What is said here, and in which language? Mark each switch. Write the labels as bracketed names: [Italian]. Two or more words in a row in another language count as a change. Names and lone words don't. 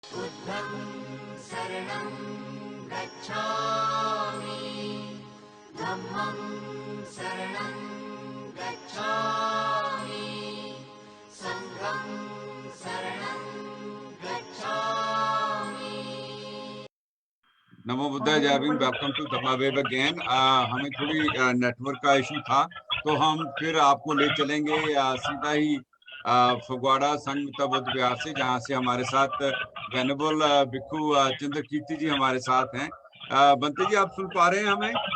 [Pali] बुद्धं शरणं गच्छामि धम्मं शरणं गच्छामि संघं शरणं गच्छामि। नमो बुद्धाय [Hindi] जय भीम। [English] welcome to Dhamma Web again. [Hindi] हमें थोड़ी नेटवर्क का इशू था, तो हम फिर आपको ले चलेंगे सीधा ही फगवाड़ा संघ बुद्ध विहार से, जहां से हमारे साथ वेनेबल भिक्खु चंद्रकीर्ति जी हमारे साथ हैं। बंते जी, आप सुन पा रहे हैं हमें?